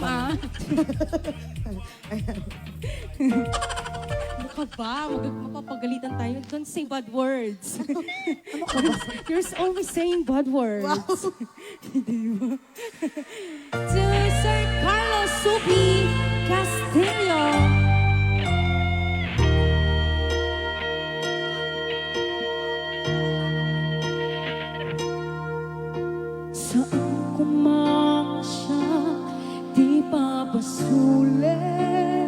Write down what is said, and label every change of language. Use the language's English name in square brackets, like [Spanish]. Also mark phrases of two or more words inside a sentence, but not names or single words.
[Filipino] ah. Mukha ba? Mapapagalitan tayo. [English] Don't say bad words. [Filipino] Ano ka ba? [English] You're always saying bad words. Wow. To Sir Carlos Subi Castillo. [Filipino] Saan kumakasya, di pa basulit.